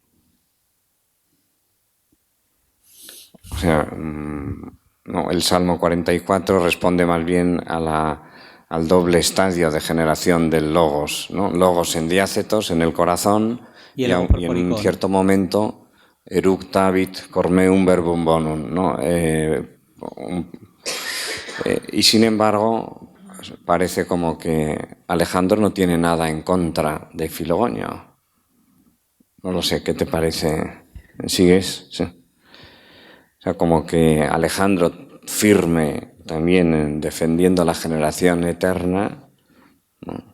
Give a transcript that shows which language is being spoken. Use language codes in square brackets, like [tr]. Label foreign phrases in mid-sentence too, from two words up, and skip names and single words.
[es] O sea, no, el Salmo 44 responde más bien al doble estadio de generación del logos, ¿no? Logos en diácetos, en el corazón, y en un cierto momento [la] eructavit cor meum verbum bonum, [es] ¿no? Y sin embargo, parece como que Alejandro no tiene nada en contra de Filogonio. No lo sé, ¿qué te parece? ¿Sigues? Sí. O sea, como que Alejandro firme también defendiendo la generación eterna, ¿no?